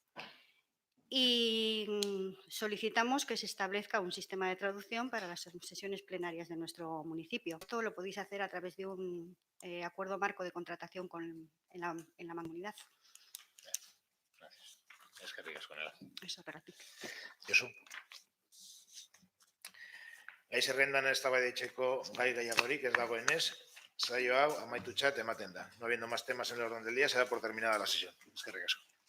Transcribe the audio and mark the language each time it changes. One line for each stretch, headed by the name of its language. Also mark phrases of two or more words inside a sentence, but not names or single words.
Spanish: Y solicitamos que se establezca un sistema de traducción para las sesiones plenarias de nuestro municipio. Esto lo podéis hacer a través de un acuerdo marco de contratación en la Mancomunidad. Gracias. Es que digas con él. Eso, para ti. Josu.
Basque: Gai zerrendan eztabaidatzeko gai gehiagorik ez dagoenez, saio hau amaitutxat ematen da.
Spanish: No habiendo más temas en el orden del día, se da por terminada la sesión.
Basque: Eskerrik asko.